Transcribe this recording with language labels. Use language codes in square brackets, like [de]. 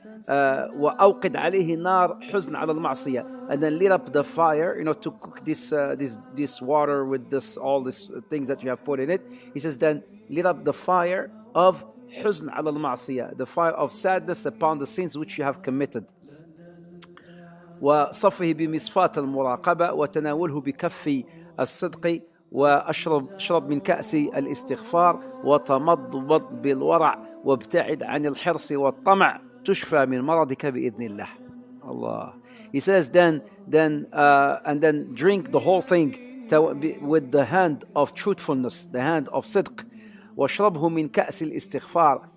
[ar] وأوقد عليه نار حزن على المعصية. [en] And then lit up the fire, to cook this water with all these things that you have put in it. He says, then lit up the fire of [ar] حزن على المعصية, [en] the fire of sadness upon the sins which you have committed. [ar] وصفه بمصفاة المراقبة وتناوله بكف الصدق وأشرب من كأس الاستغفار وتمضمض بالورع وابتعد عن الحرص والطمع تشفى من مرضك بإذن الله. Allah. [en] He says and then drink the whole thing with the hand of truthfulness, the hand of sidq. [ar] واشربه من كأس الاستغفار.